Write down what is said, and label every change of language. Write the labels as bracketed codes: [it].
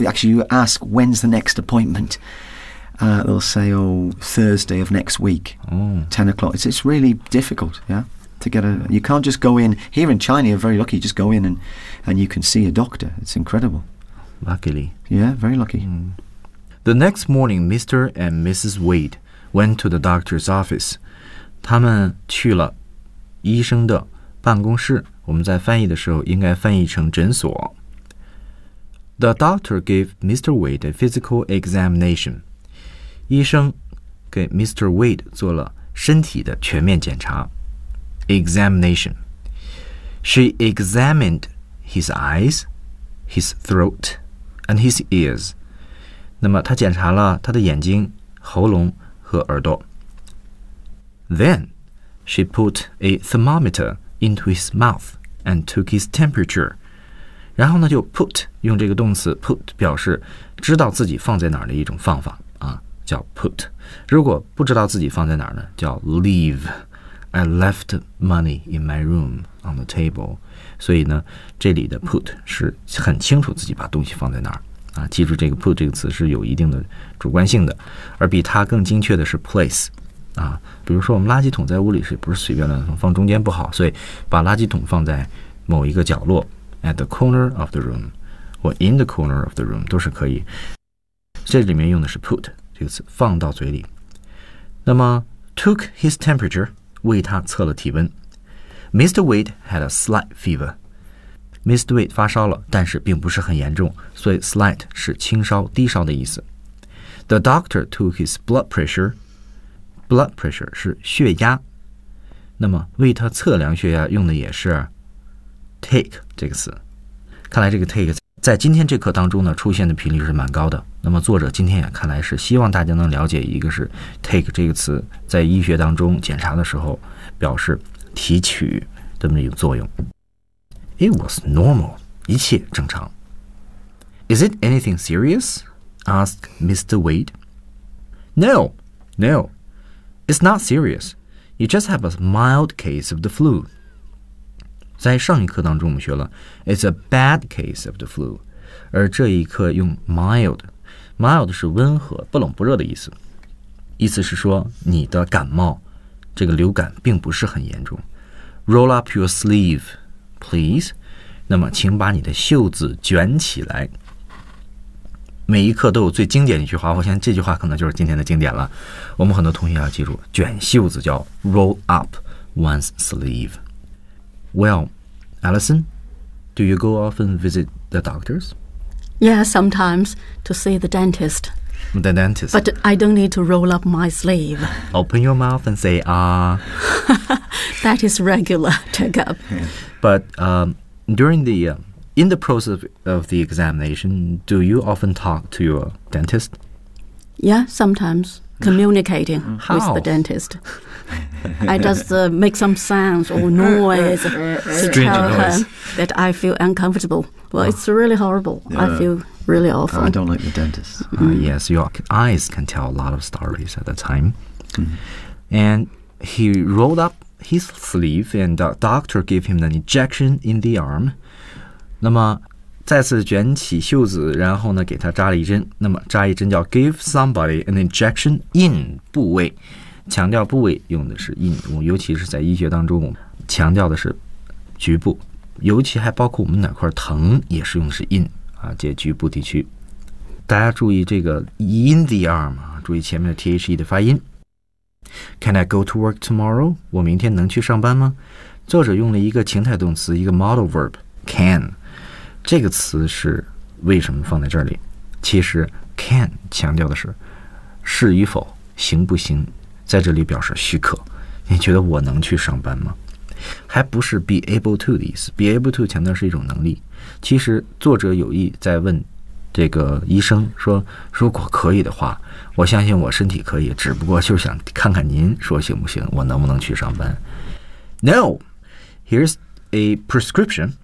[en] Actually, you ask, when's the next appointment? They'll say, oh, Thursday of next week, 10 o'clock. It's really difficult, yeah. To get a, you can't just go in. Here in China, you're very lucky. You just go in and you can see a doctor. It's incredible. Luckily. Yeah, very lucky. Mm. The next morning, Mr. and Mrs. Wade went to the doctor's office. [zh] 他们去了医生的办公室。我们在翻译的时候应该翻译成诊所。 [en] The doctor gave Mr. Wade a physical examination. [zh] 医生给 Mr. Wade 做了身体的全面检查。 [en] Examination. She examined his eyes, his throat, and his ears. [zh] 那么她检查了他的眼睛、喉咙和耳朵。 [en] Then she put a thermometer into his mouth and took his temperature. [zh] 然后呢就 put, 用这个动词 put 表示知道自己放在哪儿的一种方法啊，叫 put。如果不知道自己放在哪儿呢，叫 leave。 [en] I left money in my room on the table. [zh] 所以呢这里的 put 是很清楚自己把东西放在哪儿啊。记住这个 put 这个词是有一定的主观性的，而比它更精确的是 place啊，比如说我们垃圾桶在屋里是不是随便乱放，放中间不好，所以把垃圾桶放在某一个角落 [en] at the corner of the room [zh] or in the corner of the room 都是可以。这里面用的是 put 这个词，放到嘴里。那么 [en] took his temperature [zh] 为他测了体温。 [en] Mr. Wade had a slight fever. Mr. [zh] Wade 发烧了，但是并不是很严重，所以 slight 是轻烧、低烧的意思。 [en] The doctor took his blood pressure blood pressure [zh] 是血压，那么为他测量血压用的也是 take 这个词。看来这个 take 在今天这课当中呢出现的频率是蛮高的。那么作者今天也看来是希望大家能了解，一个是 take 这个词在医学当中检查的时候表示提取的那种作用。 [en] It was normal, [zh] 一切正常。 [en] Is it anything serious? Asked Mr. Wade. No, It's not serious. You just have a mild case of the flu. [zh] 在上一课当中我们学了 [en] It's a bad case of the flu. [zh] 而这一课用 mild. Mild 是温和、不冷不热的意思。意思是说你的感冒，这个流感并不是很严重。 [en] Roll up your sleeve, please. [zh] 那么请把你的袖子卷起来。每一课都有最经典的一句话，我想这句话可能就是今天的经典了。我们很多同学要记住，卷袖子叫 [en] roll up one's sleeve. Well, Allison, do you go often visit the doctors? Yeah, sometimes to see the dentist. The dentist. But I don't need to roll up my sleeve. Open your mouth and say ah. That is regular checkup. But during the... In the process of the examination, do you often talk to your dentist? Yeah, sometimes. Communicating with the dentist. I just make some sounds or noise to strange tell noise. Her that I feel uncomfortable. Well, it's really horrible. Yeah. I feel really awful. I don't like the dentist. Yes, your eyes can tell a lot of stories at the time. Mm. And he rolled up his sleeve and the doctor gave him an injection in the arm. [zh] 那么再次卷起袖子，然后呢给他扎了一针。那么扎一针叫 [en] give somebody an injection [zh] in 部位，强调部位用的是 in， 尤其是在医学当中强调的是局部，尤其还包括我们哪块疼也是用的是 in 啊，这局部地区。大家注意这个 [en] in the arm [zh] 啊，注意前面的 the 的发音。 [en] Can I go to work tomorrow? [zh] 我明天能去上班吗？作者用了一个情态动词，一个 model verbCan 这个词是为什么放在这里？其实 can 强调的是与否，行不行，在这里表示许可。你觉得我能去上班吗？还不是 [en] be able to [zh] 的意思。 be able to 强调是一种能力。其实作者有意在问这个医生说，如果可以的话，我相信我身体可以，只不过就想看看您说行不行，我能不能去上班。 [en] No, here's a prescription.